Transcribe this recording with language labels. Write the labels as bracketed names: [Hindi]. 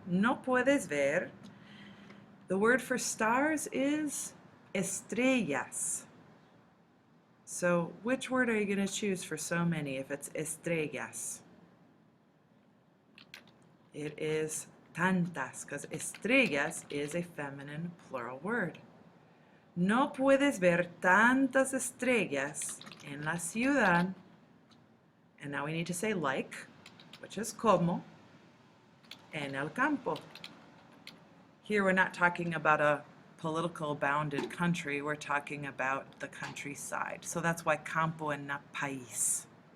[Spanish] No puedes ver. [English] The word for stars is estrellas. So which word are you going to choose for so many if it's estrellas? It is tantas, because estrellas is a feminine plural word. [Spanish] No puedes ver tantas estrellas en la ciudad. [English] And now we need to say like, which is como, [Spanish] en el campo. [English] Here we're not talking about a political bounded country, we're talking about the countryside. So that's why campo and not país.